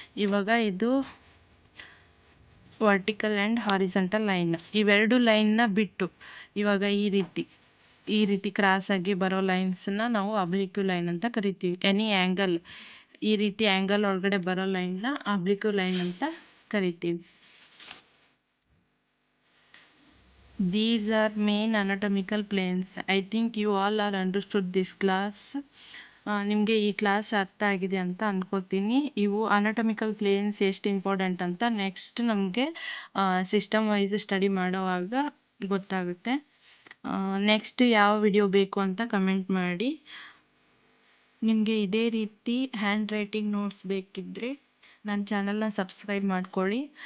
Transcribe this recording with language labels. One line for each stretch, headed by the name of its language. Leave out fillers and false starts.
Kannada: ಇವಾಗ ಇದು vertical and horizontal line, ಇವೆರಡು ಲೈನ್ನ ಬಿಟ್ಟು ಇವಾಗ ಈ ರೀತಿ ಈ ರೀತಿ ಕ್ರಾಸ್ ಆಗಿ ಬರೋ ಲೈನ್ಸನ್ನ ನಾವು ಅಬ್ಲಿಕ್ವ್ ಲೈನ್ ಅಂತ ಕರಿತೀವಿ. ಎನಿ ಆ್ಯಂಗಲ್ ಈ ರೀತಿ ಆ್ಯಂಗಲ್ ಒಳಗಡೆ ಬರೋ ಲೈನ್ನ ಅಬ್ಲಿಕ್ವ್ ಲೈನ್ ಅಂತ ಕರಿತೀವಿ.
English: These are main anatomical planes. I think you all are understood this class.
Kannada: ನಿಮಗೆ ಈ ಕ್ಲಾಸ್ ಅರ್ಥ ಆಗಿದೆ ಅಂತ ಅನ್ಕೋತೀನಿ. ಇವು ಅನಾಟಮಿಕಲ್ ಪ್ಲೇನ್ಸ್ ಎಷ್ಟು ಇಂಪಾರ್ಟೆಂಟ್ ಅಂತ ನೆಕ್ಸ್ಟ್ ನಮಗೆ ಸಿಸ್ಟಮ್ ವೈಸ್ ಸ್ಟಡಿ ಮಾಡೋವಾಗ ಗೊತ್ತಾಗುತ್ತೆ. ನೆಕ್ಸ್ಟ್ ಯಾವ ವಿಡಿಯೋ ಬೇಕು ಅಂತ ಕಮೆಂಟ್ ಮಾಡಿ. ನಿಮಗೆ ಇದೇ ರೀತಿ ಹ್ಯಾಂಡ್ ರೈಟಿಂಗ್ ನೋಟ್ಸ್ ಬೇಕಿದ್ದರೆ ನನ್ನ ಚಾನಲ್ನ ಸಬ್ಸ್ಕ್ರೈಬ್ ಮಾಡ್ಕೊಳ್ಳಿ.